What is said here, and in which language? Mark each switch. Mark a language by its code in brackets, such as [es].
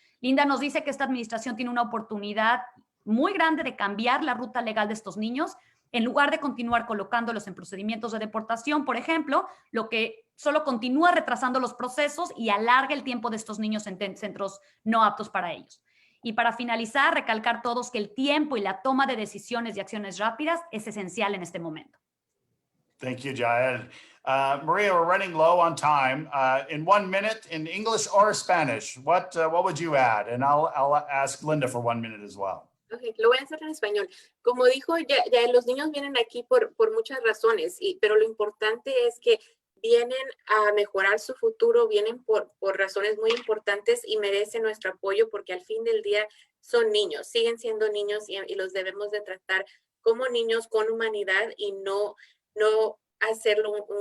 [es] Linda nos dice que esta administración tiene una oportunidad muy grande de cambiar la ruta legal de estos niños, en lugar de continuar colocándolos en procedimientos de deportación, por ejemplo, lo que solo continúa retrasando los procesos y alarga el tiempo de estos niños en centros no aptos para ellos. Y para finalizar, recalcar todos que el tiempo y la toma de decisiones y acciones rápidas es esencial en este momento. [en] Thank you, Yael. Maria, we're running low on time. In 1 minute, in English or Spanish, what would you add? And I'll ask Linda for 1 minute as well. [es] Ok, lo voy a hacer en español. Como dijo, ya los niños vienen aquí por muchas razones, pero lo importante es que vienen a mejorar su futuro, vienen por razones muy importantes y merecen nuestro apoyo porque al fin del día son niños, siguen siendo niños y los debemos de tratar como niños con humanidad y no hacerlo